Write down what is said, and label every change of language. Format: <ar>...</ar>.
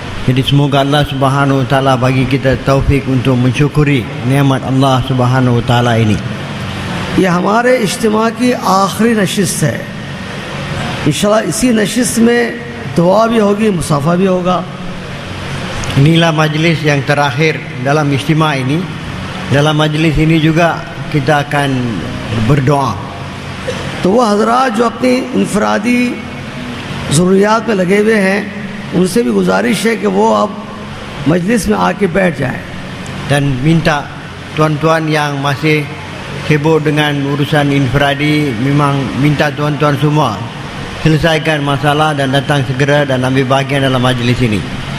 <ms>Jadi semoga Allah Subhanahu wa taala bagi kita taufik untuk mensyukuri nikmat Allah Subhanahu wa taala ini.</ms> <hi>ये हमारे इज्तिमा की आखिरी नशिस्त है। इंशाल्लाह इसी नशिस्त में दुआ भी होगी, मुसाफा भी होगा।</hi> <ms>Inilah majlis yang terakhir dalam istimewa ini. Dalam majlis ini juga kita akan berdoa.</ms> <hi>तो वो हजरात जो अपनी इनफरादी ज़रूरियात में लगे हुए हैं, उनसे भी गुजारिश है कि वो अब मजलिस में आके बैठ जाएं।</hi> <ms>Dan minta tuan-tuan yang masih sibuk dengan urusan infiradi, memang minta tuan-tuan semua selesaikan masalah dan datang segera dan ambil bahagian dalam majlis ini.</ms>